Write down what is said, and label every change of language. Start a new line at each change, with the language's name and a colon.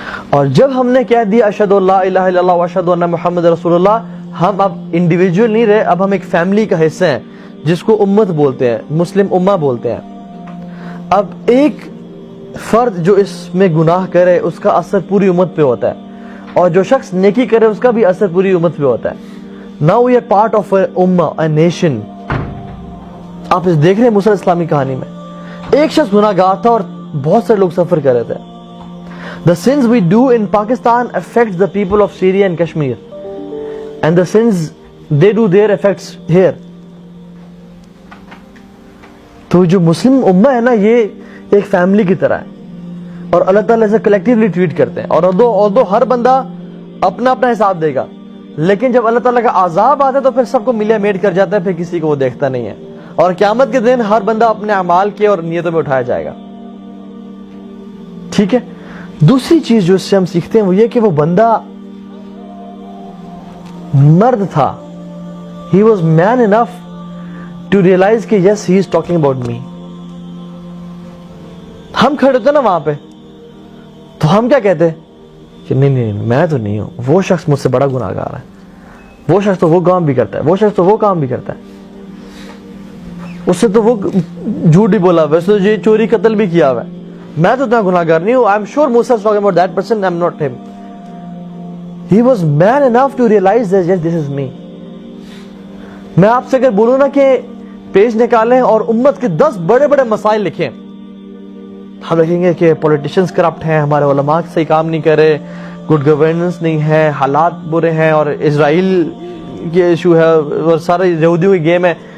Urdu: اور جب ہم نے کہہ دیا اشہد ان لا الہ الا اللہ واشہد ان محمد رسول اللہ, ہم اب انڈیویجول نہیں رہے, اب ہم ایک فیملی کا حصہ ہیں جس کو امت بولتے ہیں, مسلم امہ بولتے ہیں. اب ایک فرد جو اس میں گناہ کرے اس کا اثر پوری امت پہ ہوتا ہے, اور جو شخص نیکی کرے اس کا بھی اثر پوری امت پہ ہوتا ہے.
English: Now we are part of a ummah, a nation.
Urdu: آپ اس دیکھ رہے ہیں موسیٰ علیہ السلام کی کہانی میں, ایک شخص گناہ گار تھا اور بہت سارے لوگ سفر کر رہے تھے.
English: The sins we do in Pakistan affects the people of Syria and Kashmir, and the sins they do there affects here.
Urdu: تو جو مسلم امہ ہے نا, یہ ایک فیملی کی طرح ہے, اور اللہ تعالیٰ سے کلیکٹیولی ٹویٹ کرتے ہیں. اور although ہر بندہ اپنا اپنا حساب دے گا, لیکن جب اللہ تعالیٰ کا عذاب آتا ہے تو پھر سب کو ملیا میٹ کر جاتا ہے, پھر کسی کو وہ دیکھتا نہیں ہے. اور قیامت کے دن ہر بندہ اپنے اعمال کے اور نیتوں میں اٹھایا جائے گا. ٹھیک ہے. دوسری چیز جو اس سے ہم سیکھتے ہیں وہ یہ کہ وہ بندہ مرد تھا,
English: he was man enough to realize
Urdu: کہ
English: yes he is talking about me.
Urdu: ہم کھڑے ہوتے نا وہاں پہ, تو ہم کیا کہتے کہ نہیں میں تو نہیں ہوں, وہ شخص مجھ سے بڑا گناہ گار ہے, وہ شخص تو وہ کام بھی کرتا ہے, وہ شخص تو وہ کام بھی کرتا ہے, اس سے تو وہ جھوٹ ہی بولا ہوا ہے, اس نے یہ چوری قتل بھی کیا ہوا ہے, میں تو اتنا گناہ گار نہیں ہوں.
English: I am sure Musa is talking about that person, I am not him. He was man enough to realize that yes, this is me.
Urdu: میں آپ سے اگر بولوں نا کہ پیج نکالیں اور امت کے 10 بڑے بڑے مسائل لکھیں, ہم لکھیں گے کہ پولیٹیشنز کرپٹ ہیں, ہمارے علماء صحیح کام نہیں کر رہے, گڈ گورننس نہیں ہے, حالات برے ہیں, اور اسرائیل کے ایشو ہے, اور سارے یہودیوں کی گیم ہے.